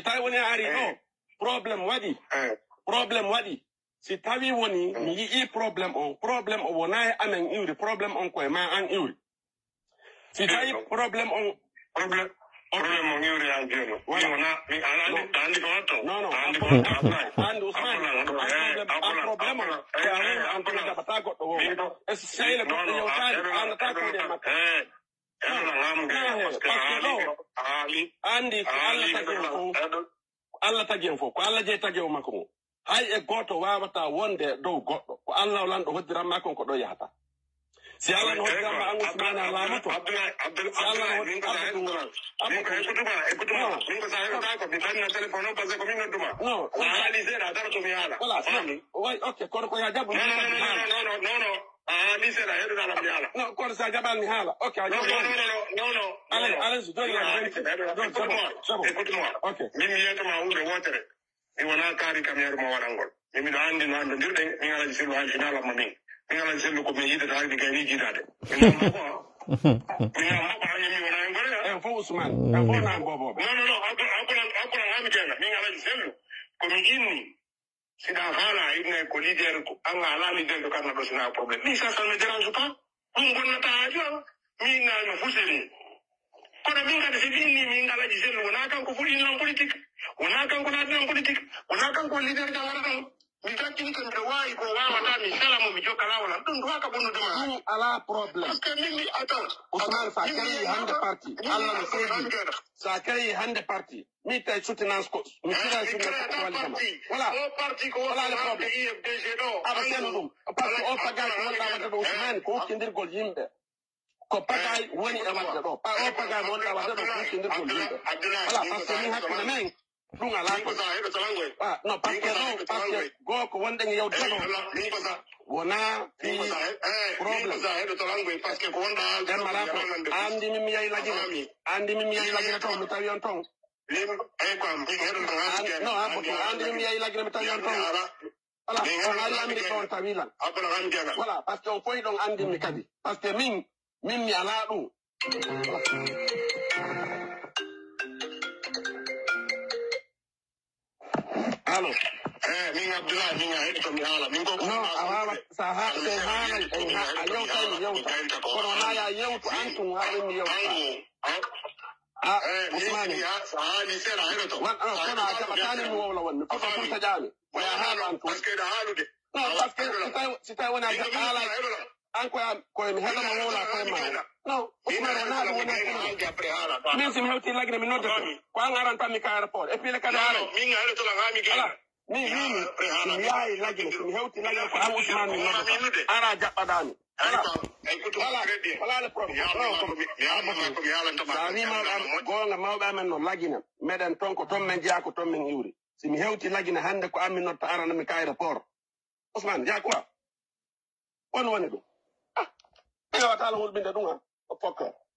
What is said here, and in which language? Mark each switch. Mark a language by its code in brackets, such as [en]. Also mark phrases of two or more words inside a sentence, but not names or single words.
[ff] tawi woni ari ɗo probléme waɗi si tawi woni mi yii probléme o wona e amen iwri probléme on koye ma an iwri si tawi probléme on iwri an jeno wona mi andi ko watto non andi Ousmane an probléme o ko a woni an tono jaɓata goɗɗo wo [fr] est ce que [ff] sehile goɗɗo yewtani annata ko woni e makko andi ko Allah tagi en fof ko Allah jeyi tagi o makko mo hay e goto wawata wonde dow goɗɗo ko Allah lanɗo hoddiranma kon ko ɗo yahata si Allah no hoddiranma an Ousmane a laamoto si Allah no hoddiranma min ko sa heɓata ko mi tanna téléphone o [fr] par ce que [ff] ko min nodduma non haali seeɗa dara to mi haala voilà way ok kono ko ya jabbu non ni seeɗa heɗuɗalam mi haala non kono sa jaɓal mi haala ok non [fr] allez écoute-moi [ff] ok min mi yeytoma hunde wotere mi wona kaari kam yaruma waɗangol min miɗo andi no andodirɗen min alaji sellu haali finalamma min alaji sellu ko mi yidata haali gayni jiitade min amako hañi mi wona hen gore en fof Ousmane en fof nan boboɓe non hakkulan hami keena min alaji sellu komi inni sina haala inne ko leader ko an ala leader ko karna ɗo sina probléme min [fr] ça ne me dérange pas [ff] ɗum gonnata haaju ama min no fuseni kono min kadi si ɗinni min alaji sellu wona kanko fuɗinlan politique wona kanko naatinan politique wona kanko leader jangara ɗon mi jakkini ko mbiɗo wawi ko wawata mi salamo mi jokka lawalam ɗum duwaka bonnudema ɗum ala probléme [fr] par ce que [ff] min mi attends Ousmane sa créé hande parti Allah no seedi sa créé hande parti mi tawi soutenance ko mi sira soutenance ko wallitama voilà o parti ko wala [fr] le problème [ff] IFDG ɗo aɗa seno ɗum [fr] par ce que [ff] o pagay ko wonɗa wadde ɗo Ousmane ko hokkidirgol yimɓe ko pagay woni e wadde ɗo o pagay mo wonɗa wadde ɗo ko hokkidirgol yimɓe voilà [fr] par ce que [ff] min hakkude men ɗum ala ko non [fr] par ce que [ff] goo ko wonɗen yewde ɗo wona fi probléme emmala ko andi min mi yeyi lagine toon mi tawi on toon non abbo to andi min mi yeyi lagine mi tawi on toon voilà on ari andi ɗon tawilan voilà [fr] par ce que [ff] on foyi ɗon andinmi kadi [fr] par ce que [ff] min mi ala ɗum allo min Abdoulaye min a heɗi komi haala min koko non a wawa sa ha se haalay a yewtay mi yewta kono wona ya yewtu an tun haɗen mi yewta Ousmane haali seeɗa heɗoto kono a jaɓatani mi wowla won mi foto tum taƴami koya haalo an tun haalude non [fr] par ce que [ff] si tawi woni a haala an koye mi heɗoma wowla koye ma non Ousmane wona ɗum wona min simi hewti lagine mi noddete ko an aran tan mi ka [fr] aéroport et puis le [ff] kadi haala min a heɗotolan ha mi gala mi yayi lagine mi hewti lagine ko am Ousmane mi nodda ara jaɓɓaɗami wala [fr] le problème [ff] sa wima gonga mawɓe amen no lagina meɗen toon ko toon men jeeya ko toon men iwri si mi hewti lagine hannde ko ammi notta aranami ka aéroport Ousmane jeeya quoi on woni ɗum watala hulɓinde ɗum ha o pokka